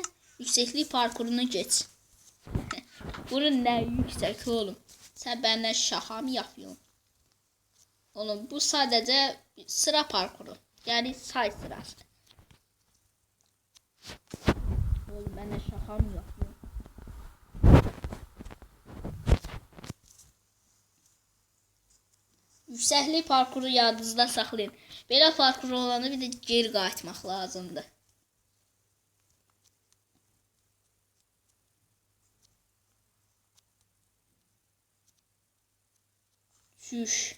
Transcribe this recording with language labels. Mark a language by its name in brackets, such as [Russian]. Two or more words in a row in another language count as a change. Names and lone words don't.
[Turkish] Yükseklik parkurunu geç. Bunun ne yüksek oğlum? Sen benden şaka mı yapıyorsun? Oğlum bu sadece sıra parkuru. Yani say sırası. Oğlum benden şaka mı yapıyorsun? [Azerbaijani] Yüksəklik parkuru yadınızda saxlayın. Belə parkur olanı bir də geri qayıtmaq lazımdır. Şüş.